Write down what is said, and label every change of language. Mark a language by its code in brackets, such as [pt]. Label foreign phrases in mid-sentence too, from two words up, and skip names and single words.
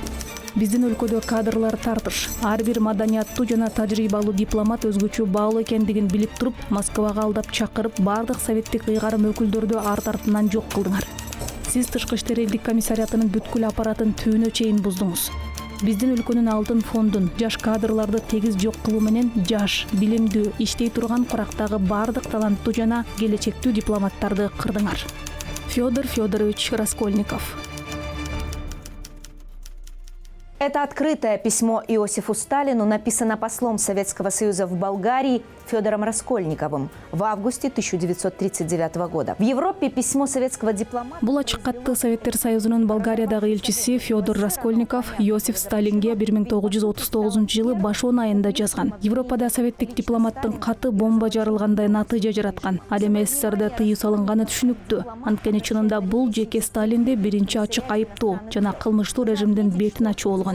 [ky] Биздин өлкөдө кадрлар тартыш. Ар бир маданияттуу жана тажрыйбалуу дипломат өзгөчө баалуу экендигин билип туруп, Москвага алдап чакырып, бардык советтик ыйгарым өкүлдөрдү арт артынан жок кылдыңар. Сиз Тышкы иштер элдик комиссариятынын бүткүл аппаратын түбүнө чейин буздуңуз. Биздин өлкөнүн алтын фондун жаш кадрларды тегиз жок кылуу менен жаш, билимдүү, иштей турган курактагы бардык таланттуу жана келечектүү дипломаттарды кырдыңар. Федор Федорович Раскольников. [ru] Это открытое письмо Иосифу Сталину написано послом Советского Союза в Болгарии Федором Раскольниковым в августе 1939 года. В Европе письмо советского дипломата... [ky] Бул ачык катты Советтер Союзунун Болгариядагы элчиси Федор Раскольников Иосиф Сталинге 1939 жылы башоон айында жазган. Европада советтик дипломаттын каты бомба жарылгандай натыйжа жараткан. Ал эми СССРде тыюу салынганы түшүнүктүү. Анткени чынында бул жеке Сталинди биринчи ачык айыптоо жана кылмыштуу режимдин бетин ачуу болгон.